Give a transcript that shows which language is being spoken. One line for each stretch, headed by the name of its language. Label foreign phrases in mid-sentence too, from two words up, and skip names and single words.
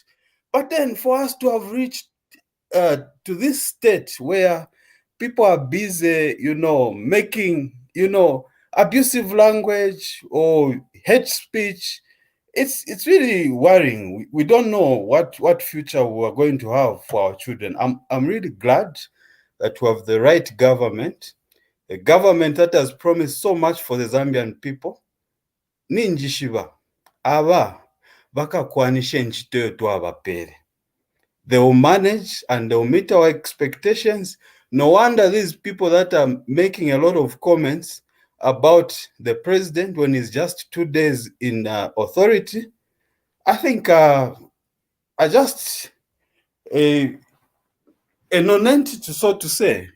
English: But then for us to have reached to this state where people are busy, making, abusive language or hate speech, it's really worrying. We don't know what future we are going to have for our children. I'm really glad that we have the right government, a government that has promised so much for the Zambian people.
Bemba: Ninjishiba aba bakakwanisha nchito yetu abapere.
English: They will manage and they will meet our expectations. No wonder these people that are making a lot of comments about the president when he's just 2 days in authority, I think are just a non-entity, so to say.